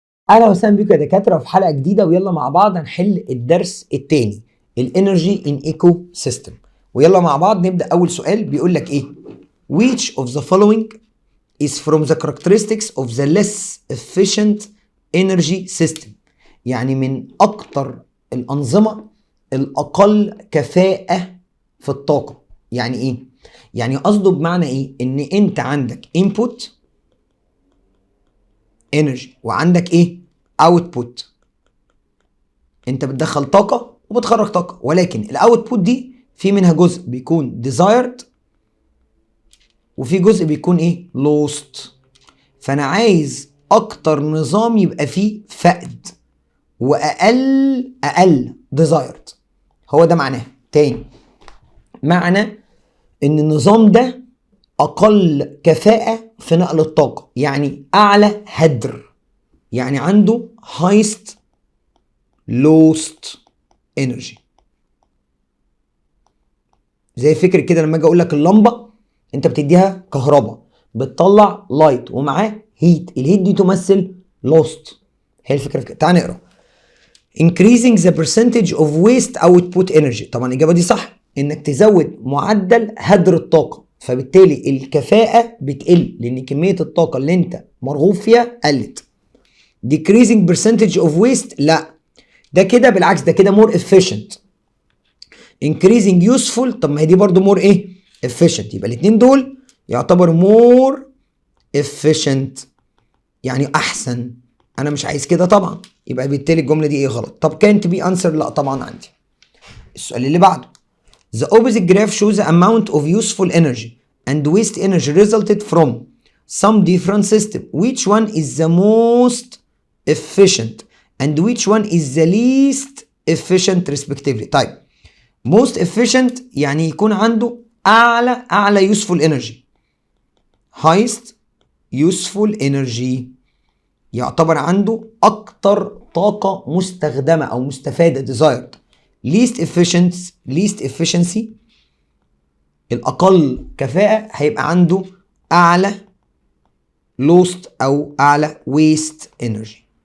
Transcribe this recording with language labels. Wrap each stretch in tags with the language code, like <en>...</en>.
<ar>اهلا وسهلا بيكم يا دكاتره في حلقه جديده، ويلا مع بعض هنحل الدرس الثاني الانرجي ان ايكو سيستم. ويلا مع بعض نبدا. اول سؤال بيقول لك ايه؟</ar> <en>which of the following is from the characteristics of the less efficient energy system؟</en> <ar>يعني من اكتر الانظمه الاقل كفاءه في الطاقه. يعني ايه؟ يعني قصده بمعنى ايه؟ ان انت عندك</ar> <en>input energy</en> <ar>وعندك ايه؟ output. انت بتدخل طاقه وبتخرج طاقه، ولكن الاوتبوت دي في منها جزء بيكون desired وفي جزء بيكون ايه؟ lost. فانا عايز اكتر نظام يبقى فيه فقد واقل desired. هو ده معناه. تاني، معنى ان النظام ده اقل كفاءة في نقل الطاقة، يعني اعلى هدر، يعني عنده</ar> <en>highest lowest energy.</en> <ar>زي فكرة كده لما اجي اقول لك اللمبة انت بتديها كهرباء بتطلع لايت ومعاه هيت، الهيت دي تمثل لوست. هي الفكرة في كده. تعال نقرا.</ar> <en>increasing the percentage of waste output energy.</en> <ar>طبعا الاجابة دي صح، انك تزود معدل هدر الطاقة، فبالتالي الكفاءة بتقل لان كمية الطاقة اللي انت مرغوب فيها قلت.</ar> <en>decreasing percentage of waste،</en> <ar>لا ده كده بالعكس، ده كده</ar> <en>more efficient. increasing useful،</en> <ar>طب ما هي دي برضو more ايه؟ efficient. يبقى الاثنين دول يعتبر</ar> <en>more efficient،</en> <ar>يعني احسن. انا مش عايز كده طبعا، يبقى بالتالي الجمله دي ايه؟ غلط. طب</ar> <en>can't be answer،</en> <ar>لا طبعا عندي. السؤال اللي بعده</ar> <en>the opposite graph shows the amount of useful energy and waste energy resulted from some different system. Which one is the most efficient and which one is the least efficient respectively؟</en> <ar>طيب</ar> <en>most efficient</en> <ar>يعني يكون عنده اعلى</ar> <en>useful energy. highest useful energy</en> <ar>يعتبر عنده اكتر طاقة مستخدمة او مستفادة desired.</ar> <en>least efficiency</en> <ar>الاقل كفاءة هيبقى عنده اعلى lost او اعلى</ar> <en>waste energy.</en>